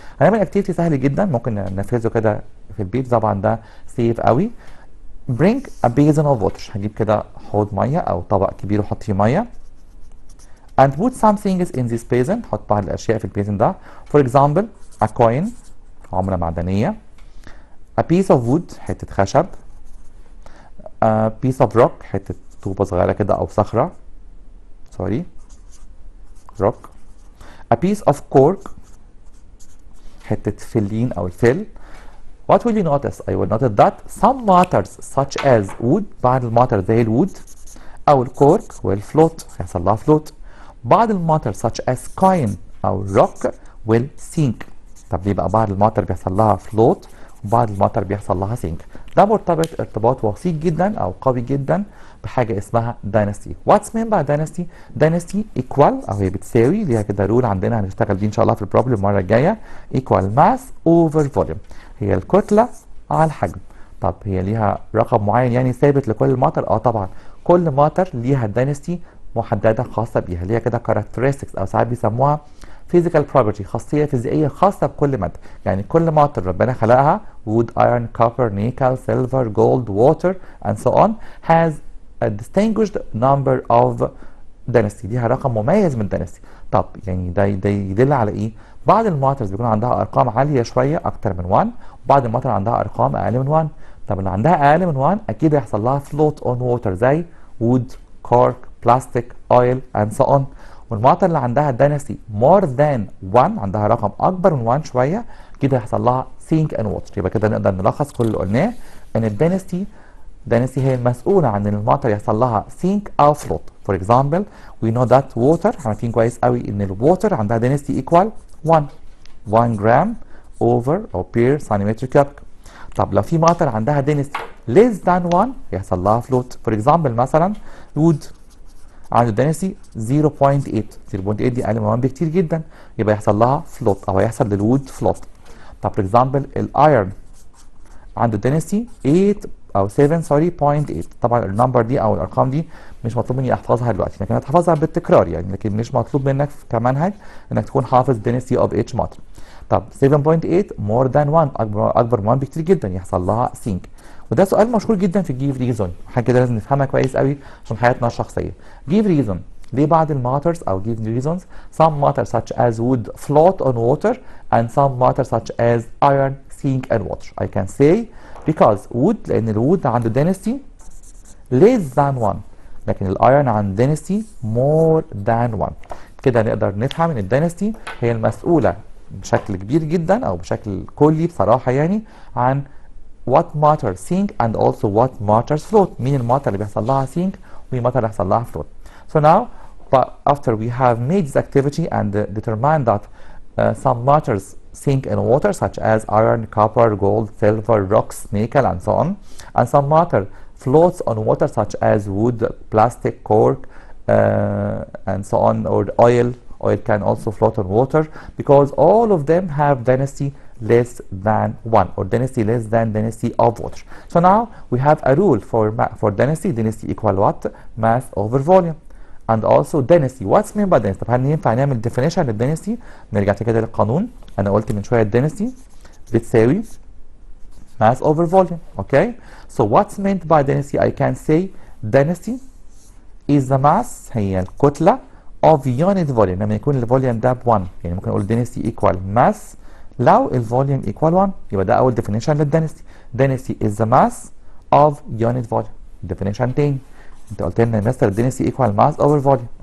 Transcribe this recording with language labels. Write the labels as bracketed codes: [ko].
[ar] هنعمل اكتيفيتي سهل جدا ممكن ننفذه كده في البيت، طبعا ده سيف قوي. [en] bring a basin of water، [ar] هجيب كده حوض ميه او طبق كبير وحط فيه ميه. [en] and put some things in this basin، [ar] حط بعض الاشياء في البيزن ده. [en] for example a coin، [ar] عملة معدنية. [en] a piece of wood، [ar] حتة خشب. [en] a piece of rock، [ar] حتة طوبة صغيرة كده او صخرة، [en] sorry rock. a piece of cork، [ar] حتة فلين أو الفل. [en] what will you notice؟ I will notice that some matters such as wood، [ar] بعض الماتر زي الwood أو الكورك [en] will float، [ar] هيحصل لها float. بعض الماتر [en] such as coin أو rock will sink. [ar] طب ليه بقى بعض الماتر بيحصل لها float وبعض الماتر بيحصل لها sink؟ ده مرتبط ارتباط وثيق جدا أو قوي جدا بحاجة اسمها density. [en] What's meant by density؟ density equal، [ar] أو هي بتساوي، ليها كده رول عندنا هنشتغل بيه إن شاء الله في البروبلم المرة الجاية. [en] equal mass over volume، [ar] هي الكتلة على الحجم. طب هي ليها رقم معين يعني ثابت لكل ماتر؟ طبعا كل ماتر ليها density محددة خاصة بيها، ليها كده characteristics أو ساعات بيسموها physical property، خاصية فيزيائية خاصة بكل مادة. يعني كل ماتر ربنا خلقها [en] wood, iron, copper, nickel, silver, gold, water and so on has a distinguished number of density، [ar] ليها رقم مميز من density. طب يعني ده يدل على ايه؟ بعض الماترز بيكون عندها ارقام عالية شوية اكتر من 1، وبعض الماتر عندها ارقام اقل من 1. طب اللي عندها اقل من 1 اكيد هيحصل لها [en] float on water [ar] زي wood, cork, plastic, oil [en] and so on. [ar] والماتر اللي عندها [en] density more than 1، [ar] عندها رقم اكبر من 1 شويه، كده هيحصل لها [en] sink and water. [ar] يبقى كده نقدر نلخص كل اللي قلناه ان الدنسيتي هي المسؤوله عن ان الماتر يحصل لها sink او float. [en] for example we know that water، [ar] احنا عارفين كويس قوي ان الووتر عندها [en] density equal 1 [ar] جرام over او per centimeter cubic. طب لو في ماتر عندها [en] density less than 1 [ar] يحصل لها float. [en] for example [ar] مثلا wood عنده density 0.8 دي اقل من 1 بكتير جدا، يبقى يحصل لها فلوت او هيحصل للوود فلوت. طب فور اكزامبل الايرن عنده density 8 او 7.8. طبعا النمبر دي او الارقام دي مش مطلوب مني احفظها دلوقتي، لكن هتحفظها بالتكرار يعني، لكن مش مطلوب منك كمنهج انك تكون حافظ [en] density of each matter. [ar] طب 7.8 [en] more than 1، [ar] اكبر من 1 بكتير جدا، يحصل لها sink. وده سؤال مشهور جدا في الجيف ريزون، حاجه كده لازم نفهمها كويس قوي عشان حياتنا الشخصيه. جيف ريزون ليه بعض الماترز او جيف ريزونز [en] some matters such as wood float on water and some matters such as iron sink in water. I can say because wood [ar] لان الwood عنده [en] density less than 1، [ar] لكن الايرون عنده [en] density more than 1. [ar] كده نقدر نفهم ان الدنسيتي هي المسؤوله بشكل كبير جدا او بشكل كلي بصراحه يعني عن [en] what matters sink and also what matters float. [ar] مين الماتر اللي بيحصل لها sink ومين الماتر اللي بيحصل لها float. [en] So now but after we have made this activity and determined that some matters sink in water such as iron, copper, gold, silver, rocks, nickel and so on, and some matter floats on water such as wood, plastic, cork and so on, or oil Oil can also float on water because all of them have density less than 1 or density less than density of water. So now we have a rule for density. Density equal what? Mass over volume. And also density. What's meant by density؟ [ar] طب هل ينفع نعمل definition للدنسيتي؟ نرجع كده للقانون. أنا قلت من شوية density بتساوي [en] mass over volume. Okay? So what's meant by density? I can say density is the mass [ar] هي الكتلة [en] of unit volume. [ar] لما يكون الفوليوم ده ب 1 يعني ممكن اقول [en] density equal mass [ar] لو الفوليوم equal 1 يبقى ده اول definition للدنسيتي. [en] density is the mass of unit volume. definition تاني [ar] انت قلت لنا يا مستر [en] density equal mass over volume.